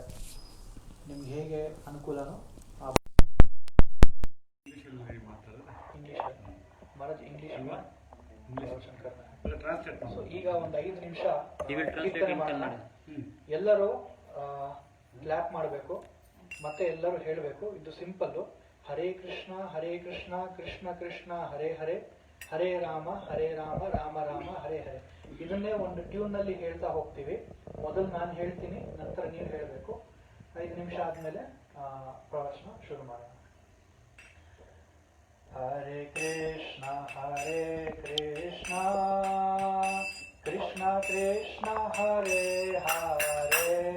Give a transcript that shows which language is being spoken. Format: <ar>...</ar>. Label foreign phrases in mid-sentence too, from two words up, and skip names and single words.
<kn>ನಿಮ್ಗೆ ಹೇಗೆ ಅನುಕೂಲನೋ ಸೊ ಈಗ ಒಂದು 5 ನಿಮಿಷ ಎಲ್ಲರೂ ಕ್ಲಾಪ್ ಮಾಡಬೇಕು ಮತ್ತೆ ಎಲ್ಲರೂ ಹೇಳಬೇಕು. ಇದು ಸಿಂಪಲ್ಲು.</kn> <sa>ಹರೇ ಕೃಷ್ಣ ಕೃಷ್ಣ ಕೃಷ್ಣ ಹರೇ ಹರೇ, ಹರೇ ರಾಮ ರಾಮ ರಾಮ ಹರೇ ಹರೇ.</sa> <kn>ಇದನ್ನೇ ಒಂದು ಟ್ಯೂನ್ನಲ್ಲಿ ಹೇಳ್ತಾ ಹೋಗ್ತೀವಿ. ಮೊದಲು ನಾನು ಹೇಳ್ತೀನಿ, ನಂತರ ನೀವು ಹೇಳಬೇಕು. 5 ನಿಮಿಷ ಆದಮೇಲೆ ಪ್ರವಚನ ಶುರು ಮಾಡೋಣ.</kn> <sa>ಹರೇ ಕೃಷ್ಣ ಕೃಷ್ಣ ಕೃಷ್ಣ ಹರೇ ಹರೇ,</sa>